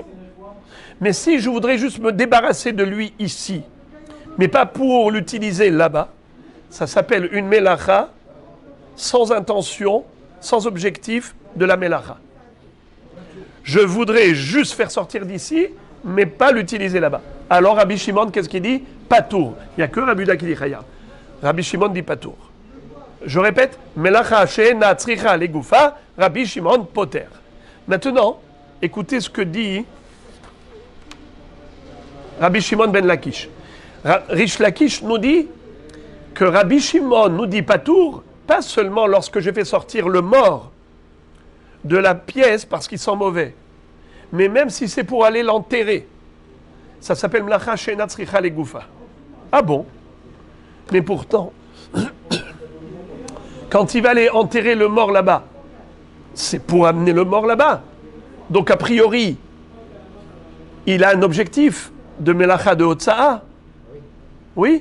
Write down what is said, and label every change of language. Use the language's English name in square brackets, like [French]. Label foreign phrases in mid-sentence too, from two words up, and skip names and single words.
[French] Mais si je voudrais juste me débarrasser de lui ici, mais pas pour l'utiliser là-bas, ça s'appelle une melacha sans intention, sans objectif de la melacha. Je voudrais juste faire sortir d'ici, mais pas l'utiliser là-bas. Alors Rabbi Shimon, qu'est-ce qu'il dit? Patour. Il n'y a que Rabbi Yehuda qui dit chayav. Rabbi Shimon dit patour. Je répète, [Hebrew] מלאכה שאינה צריכה לגופה, רבי שמעון פוטר. [French] Maintenant, écoutez ce que dit Rabbi Shimon ben Lakish. Rish Lakish nous dit que Rabbi Shimon nous dit patour, pas seulement lorsque je fais sortir le mort de la pièce parce qu'il sent mauvais, mais même si c'est pour aller l'enterrer. Ça s'appelle [Hebrew] מלאכה שאינה צריכה לגופה. [French] Ah bon? Mais pourtant, quand il va aller enterrer le mort là-bas, c'est pour amener le mort là-bas. Donc a priori, il a un objectif de melacha de Hotza'a. Oui?